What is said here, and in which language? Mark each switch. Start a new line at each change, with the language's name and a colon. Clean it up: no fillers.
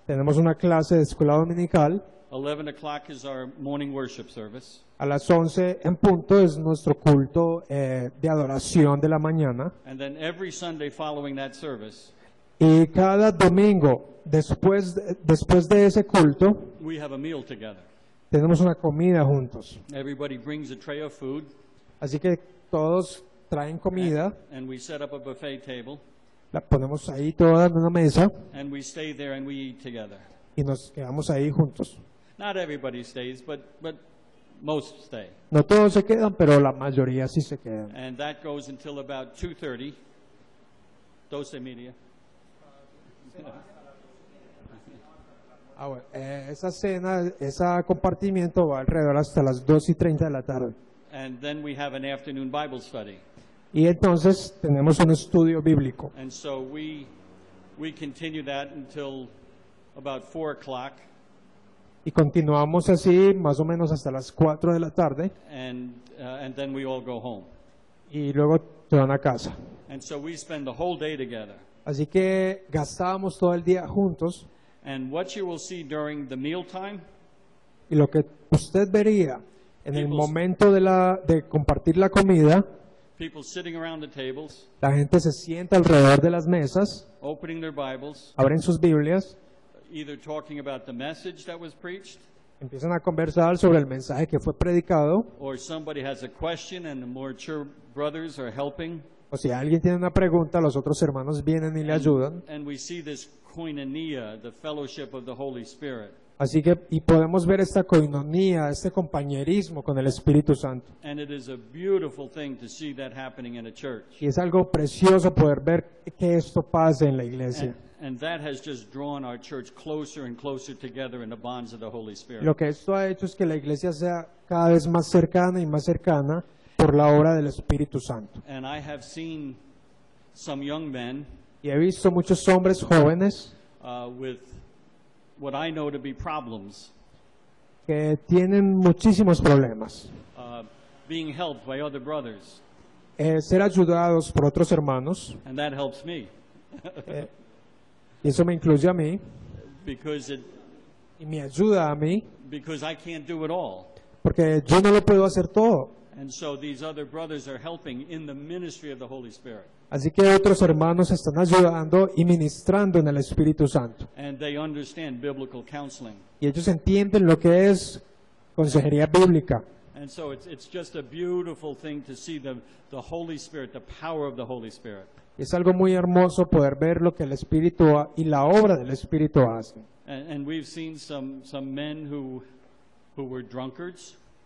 Spanish: Tenemos una clase de escuela dominical.
English: 11 o'clock is our morning worship service.
Spanish: A las 11 en punto es nuestro culto de adoración de la mañana.
English: And then every Sunday following that service,
Spanish: Y cada domingo, después de ese culto,
English: we have a meal together.
Spanish: tenemos una comida juntos.
English: Everybody brings a tray of food,
Spanish: Así que todos traen comida,
English: and we set up a buffet table,
Spanish: la ponemos ahí toda en una mesa
English: and we stay there and we eat together.
Spanish: y nos quedamos ahí juntos.
English: Not everybody stays, but most stay.
Spanish: No todos se quedan, pero la mayoría sí se quedan.
English: And that goes until about 2:30, 12:30.
Spanish: Bueno, esa cena, ese compartimiento va alrededor hasta las 2:30 de la tarde.
English: and then we have an afternoon Bible study.
Spanish: Y entonces tenemos un estudio bíblico.
English: And so we continue that until about 4 o'clock,
Spanish: Y continuamos así más o menos hasta las 4 de la tarde
English: and then we all go home.
Spanish: y luego se van a casa.
English: And so we spend the whole day together.
Spanish: Así que gastábamos todo el día juntos
English: And what you will see during the mealtime
Spanish: y lo que usted vería en el
English: People's-
Spanish: momento de compartir la comida,
English: people sitting around the tables,
Spanish: la gente se sienta alrededor de las mesas,
English: opening their Bibles,
Spanish: abren sus Biblias,
English: either talking about the message that was preached,
Spanish: empiezan a conversar sobre el mensaje que fue predicado,
English: or somebody has a question and the more mature brothers are helping.
Spanish: o si alguien tiene una pregunta, los otros hermanos vienen y le ayudan.
English: And we see this koinonia, the fellowship of the Holy Spirit.
Spanish: Así que, y podemos ver esta coinonía, este compañerismo con el Espíritu Santo.
English: And it is a beautiful thing to see that happening in a church.
Spanish: Y es algo precioso poder ver que esto pase en la iglesia.
English: And that has just drawn our church closer and closer together in the bonds of the Holy Spirit.
Spanish: Lo que esto ha hecho es que la iglesia sea cada vez más cercana y más cercana por la obra del Espíritu Santo.
English: And I have seen some young men
Spanish: Y he visto muchos hombres jóvenes
English: with what I know to be problems
Spanish: que tienen muchísimos problemas.
English: being helped by other brothers.
Spanish: Ser ayudados por otros hermanos,
English: And that helps me
Spanish: y eso me incluye a mí,
English: because
Spanish: y me ayuda a mí,
English: I can't do it all.
Spanish: porque yo no lo puedo hacer todo.
English: And so these other brothers are helping in the ministry of the Holy Spirit.
Spanish: Así que otros hermanos están ayudando y ministrando en el Espíritu Santo.
English: And they understand biblical counseling.
Spanish: Y ellos entienden lo que es consejería bíblica.
English: And so it's just a beautiful thing to see the Holy Spirit, the power of the Holy Spirit.
Spanish: Y es algo muy hermoso poder ver lo que el Espíritu y la obra del Espíritu hacen.
English: And we've seen some men who were drunkards.